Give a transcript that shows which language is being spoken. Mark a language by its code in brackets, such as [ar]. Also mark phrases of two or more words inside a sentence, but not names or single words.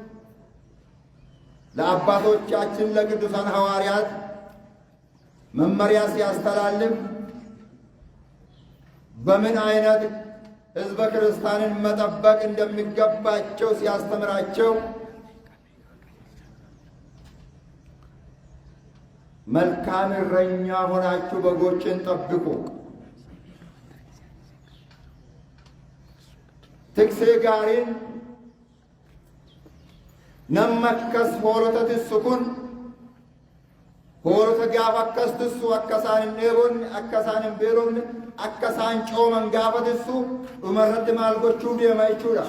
[am] ለአባቶቻችን ለቅዱሳን ሐዋርያት መመሪያ ሲያስተላልፍ በምን አይነት ሕዝበ ክርስቲያንን መጠበቅ እንደሚገባቸው ሲያስተምራቸው መልካም እረኛ ሆናችሁ በጎችን ጠብቁ፣ [om] tiksee gaariin namni akkas hoolota tissu kun hoolota gaafa akkas tissu akka isaan hin dheebonne, akka isaan hin beelofne, akka isaan cooman gaafa tissu dhumarratti maal gochuu deema jechuudha.